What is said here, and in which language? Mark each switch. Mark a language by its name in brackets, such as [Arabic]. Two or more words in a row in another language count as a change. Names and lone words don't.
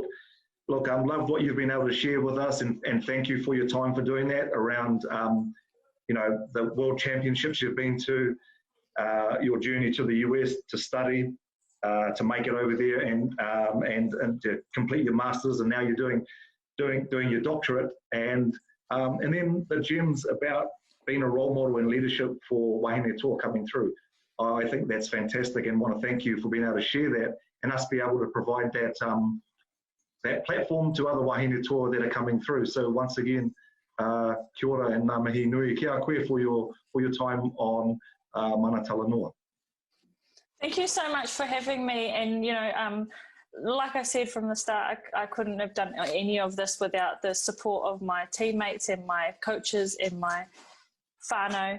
[English] Look, I love what you've been able to share with us, and thank you for your time for doing that around, the World Championships you've been to, your journey to the US to study, to make it over there, and to complete your masters, and now you're doing your doctorate, and then the gems about being a role model and leadership for Wahine Tour coming through. I think that's fantastic, and want to thank you for being able to share that and us be able to provide that that platform to other Wahine Tour that are coming through. So once again, [Māori] kia ora and ngā mihi nui ki a koe [English] for your time [Māori] on Mana Talanoa. [English] Thank you so much for having me. And like I said from the start, I couldn't have done any of this without the support of my teammates and my coaches and my whānau.